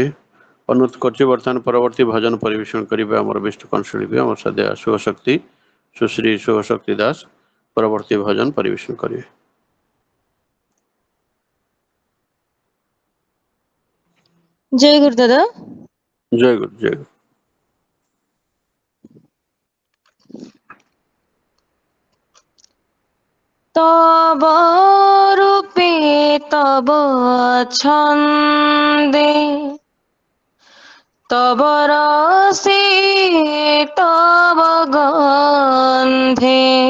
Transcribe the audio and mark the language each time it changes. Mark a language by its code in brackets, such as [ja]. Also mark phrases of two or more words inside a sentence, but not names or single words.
[or] ଅନୁରୋଧ କରୁଛି ବର୍ତ୍ତମାନ ପରବର୍ତ୍ତୀ ଭଜନ ପରିବେଷଣ କରିବେ ଆମର ବିଷ୍ଟ କଣ୍ଠଶିଳ୍ପୀ ଆମର ସାଧ୍ୟ ଶୁଭଶକ୍ତି ସୁଶ୍ରୀ ଶୁଭଶକ୍ତି ଦାସ ପରବର୍ତ୍ତୀ ଭଜନ ପରିବେଷଣ କରିବେ। ଜୟ ଗୁରୁ ଦାଦା। ଜୟ ଗୁରୁ ଜୟ ଗୁରୁ। [bn] তব রূপে তব ছন্দে তব রসে তব গন্ধে